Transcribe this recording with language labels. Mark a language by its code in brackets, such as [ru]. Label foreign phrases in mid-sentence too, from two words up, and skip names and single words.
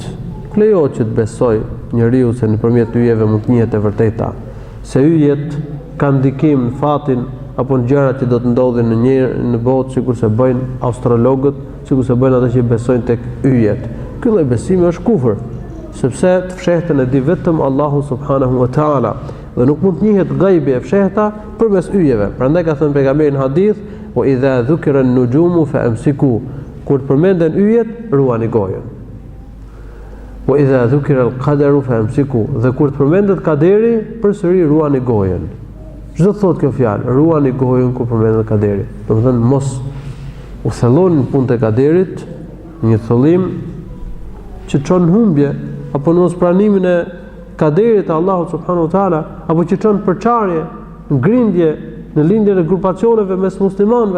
[sq] Nuk lejohet që të besoj njeriu se nëpërmjet yjeve mund të njihet e vërteta, se yjet kanë ndikim në fatin apo në gjërat që do të ndodhin në botë, sikurse bëjnë astrologët, sikurse bëjnë ata që besojnë tek yjet. Ky lloj besimi është kufër, sepse të fshehtën e di vetëm Allahu [ar] سبحانه وتعالى [sq] dhe nuk mund të njihet gajbi e fshehta përmes yjeve. Prandaj ka thënë pejgamberi në hadith, [ar] "وإذا ذكر النجوم فأمسكوا." [sq] Kur përmenden yjet, ruani gojën. [ar] "وإذا ذكر القدر فأمسكوا." [sq] Dhe kur të përmendet kaderi, përsëri ruani gojën. Çdo të thotë kjo fjalë, ruani gojën kur përmendet kaderi. Domethënë mos u thelloni në punën e kaderit, një thellim që çon humbje apo në pranimin e kaderit të Allahut [ar] سبحانه وتعالى, [sq] apo që çon përçarje, ngrindje në lindjen e grupacioneve mes muslimanëve.